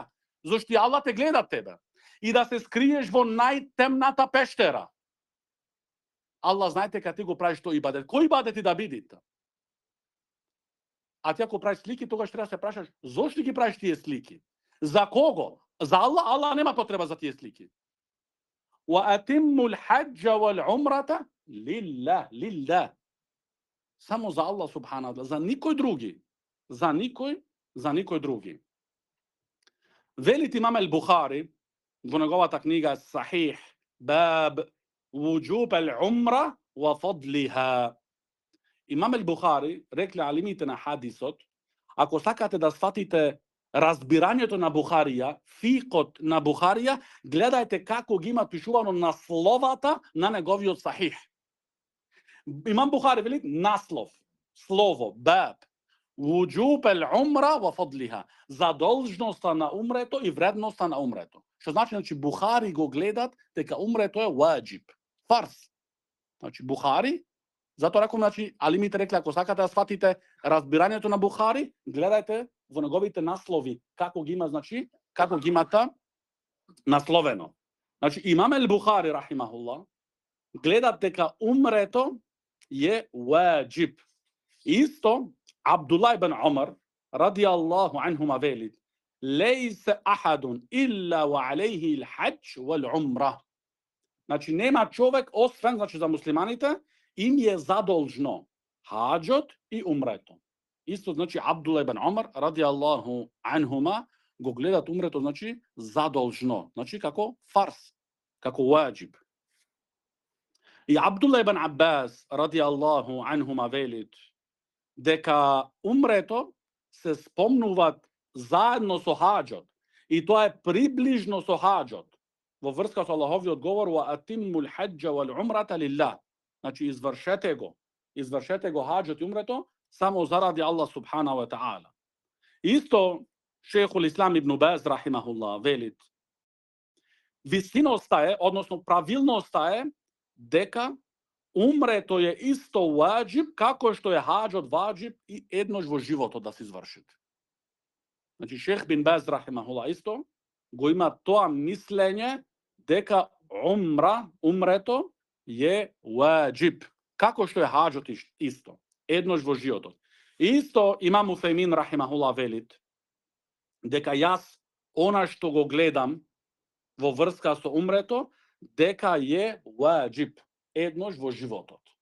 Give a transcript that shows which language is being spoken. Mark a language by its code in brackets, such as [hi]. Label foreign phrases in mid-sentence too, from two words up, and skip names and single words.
[mk] Зошто Аллах те гледа тебе. И да се скриеш во најтемната пештера. Аллах знаете кога ти го правиш тој ибадет. Кој ибадет ти да бидите? А ти ако правиш слики, тогаш треба да се прашаш зошто ги правиш тие слики? За кого? За Аллах? Аллах нема потреба за тие слики. [ar] وأتموا الحج والعمرة لله. [mk] Само за Аллах [ar] سبحانه وتعالى, [mk] за никој други. За никој други. Велит имам Бухари во неговата книга Сахих, [ar] باب وجوب العمرة وفضلها. [mk] Имам Бухари, рекле алимите на хадисот, ако сакате да сватите разбирањето на Бухарија, фикот на Бухарија, гледајте како ги има пишувано насловата на неговиот Сахих. Имам Бухари вели наслов, слово, [ar] باب وجوب العمرة وفضلها, [mk] задолжноста на умрето и вредноста на умрето. Што значи Бухари го гледат дека умрето е ваџиб, фарз. Значи Бухари, затоа реком, значи алимите рекле ако сакате да сватите разбирањето на Бухари, гледајте во неговите наслови како ги има, значи како ги имата насловено. Значи имам Бухари рахимахулlah гледат дека умрето е ваџиб. Исто Абдуллах ибн Умар [ar] رضي الله عنهما [mk] велит: [ar] "ليس أحد إلا وعليه الحج والعمرة." [mk] Значи нема човек освен, значи за муслиманите им е задолжно хаџот и умрето. Исто значи Абдуллах ибн Умар [ar] رضي الله عنهما [mk] го гледат умрето, значи задолжно, значи како фарз, како ваџиб. И Абдуллах ибн Аббас [ar] رضي الله عنهما [mk] велит дека умрето се спомнуваат заедно со хаџот и тоа е приближно со хаџот во врска со Аллаховиот говор: [ar] "وأتموا الحج والعمرة لله." [mk] Значи, извршете го хаджот и умрето, само заради Аллах [ar] سبحان وتعالى. [mk] Исто, шейхул Ислам ибн Баз, рахимахуллах, велит, вистиноста е, односно правилноста е, дека умрето е исто ваджиб, како што е хаджот ваджиб и еднош во животот да се извршите. Значи, шейх бин Баз, рахимахуллах, исто, го има тоа мислење дека умрето е ваджиб, како што е хаджот исто, еднош во животот. Исто имам Уфеймин, рахимахуллах, велит, дека јас, она што го гледам во врска со умрето, дека е ваджиб, еднош во животот.